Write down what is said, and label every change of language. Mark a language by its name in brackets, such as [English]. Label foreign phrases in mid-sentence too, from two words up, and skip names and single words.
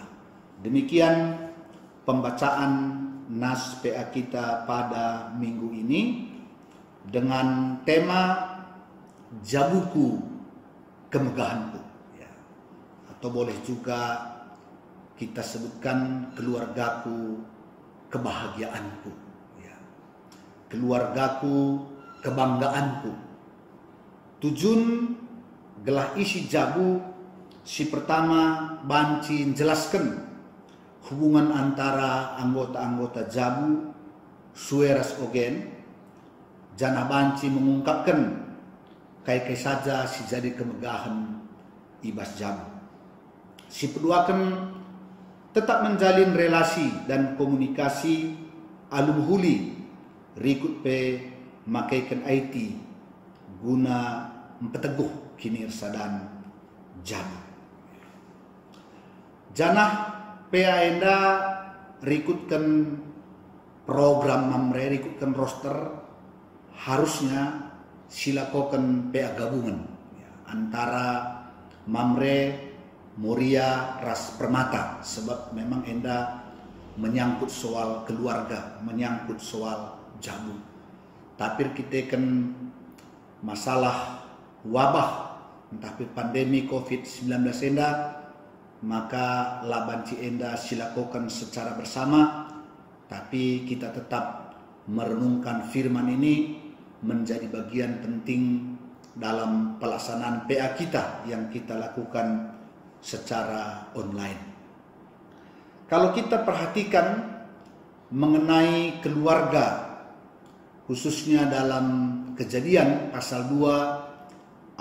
[Indonesian] Demikian pembacaan nas PA kita pada minggu ini dengan tema Jabuku Kemegahanku, ya. Atau boleh juga kita sebutkan keluargaku kebahagiaanku. Keluargaku kebanggaanku. [Batak Karo] Tujun gelah isi jabu si pertama banci [Indonesian] jelaskan hubungan antara anggota-anggota [Batak Karo] jabu sueras ogen, janah banci mengungkapkan kai saja si jadi kemegahan ibas jabu. Si peduakan [Indonesian] tetap menjalin relasi dan komunikasi [Batak Karo] alum huli rikut pe makaikan IT guna mempeteguh kinirsa dan jabu. Janah PA enda rikutkan program mamre, rikutkan roster, harusnya silakokan PA gabungan antara mamre Moria ras Permata, sebab memang enda [Indonesian] menyangkut soal keluarga, menyangkut soal jabu. Tapi kita kan masalah wabah entah pandemi COVID-19 enda, [Batak Karo] maka laban ci enda [Indonesian] silakukan secara bersama, tapi kita tetap merenungkan firman ini menjadi bagian penting dalam pelaksanaan PA kita yang kita lakukan secara online. Kalau kita perhatikan mengenai keluarga, khususnya dalam Kejadian pasal 2